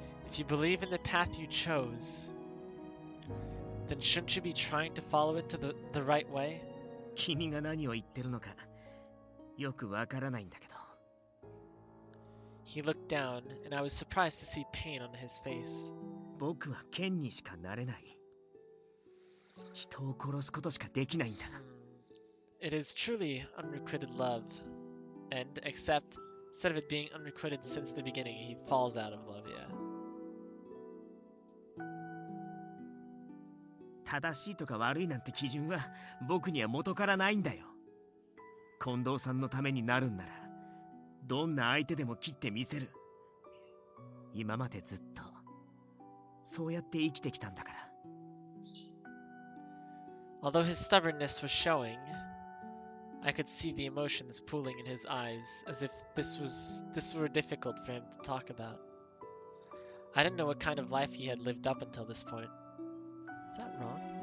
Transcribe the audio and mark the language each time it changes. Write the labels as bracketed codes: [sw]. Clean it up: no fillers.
[en] If you believe in the path you chose, then shouldn't you be trying to follow it to the right way? [ja] 君が何を言ってるのかよくわからないんだけど。 [en] He looked down, and I was surprised to see pain on his face. [ja] 僕は剣にしかなれない。人を殺すことしかできないんだ。 [en] It is truly unrequited love, and except instead of it being unrequited since the beginning, he falls out of love, yeah. [ja] 正しいとか悪いなんて基準は僕には元からないんだよ。近藤さんのためになるんなら、どんな相手でも切ってみせる。今までずっとそうやって生きてきたんだから。 [en] Although his stubbornness was showing, I could see the emotions pooling in his eyes, as if this were difficult for him to talk about. I didn't know what kind of life he had lived up until this point. Is that wrong?